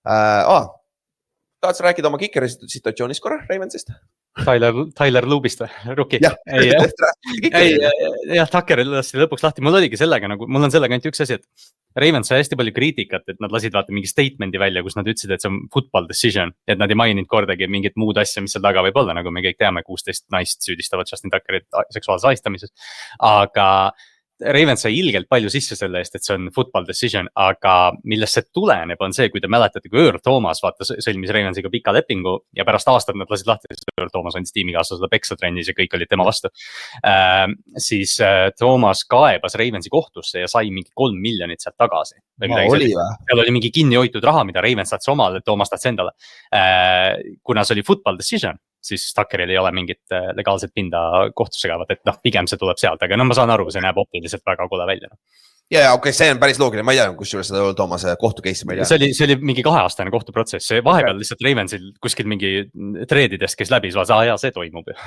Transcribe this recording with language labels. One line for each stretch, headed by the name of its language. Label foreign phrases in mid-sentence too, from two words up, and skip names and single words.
Estonian: Tahad sa rääkida oma kikeri situatsioonist korra Ravensist? Tyler Loobist või? Rookie? Jah, Tucker lasti lõpuks lahti. Mul oligi sellega nagu, mul on sellega ainult üks asi, et Ravens sai hästi palju kriitikat, et nad lasid vaata mingi statement'i välja, kus nad ütlesid, et see on
English: football decision,
Estonian: et nad ei maininud kordagi mingit muud asja, mis seal taga võib olla, nagu me kõik teame, 16 naist süüdistavad Justin Tuckerit seksuaalse ahistamises. Aga Ravens sai ilgelt palju sisse selle eest, et see on
English: football decision,
Estonian: aga millest see tuleneb, on see, kui te mäletate, kui Earl Thomas vaata sõlmis Ravensiga pika lepingu ja pärast aastat nad lasid lahti, Earl Thomas andis tiimikaaslasele peksa trennis ja kõik olid tema vastu. Siis Thomas kaebas Ravensi kohtusse ja sai mingi 3 miljonit sealt tagasi. Seal oli mingi kinnihoitud raha, mida Ravens saatis omale, Thomas tahtis endale. Kuna see oli
English: football decision,
Estonian: siis Tuckeril ei ole mingit legaalset pinda kohtusse kaevat, et noh, pigem see tuleb sealt, aga no ma saan aru, see näeb optiliselt väga kole välja. Ja okei, see on päris loogiline, ma ei tea, kus juures seda Thoomase kohtukeissi ma ei tea. See oli mingi 2-aastane kohtuprotsess, see vahepeal lihtsalt Ravensil kuskil mingi treedidest käis läbi, siis ja see toimub.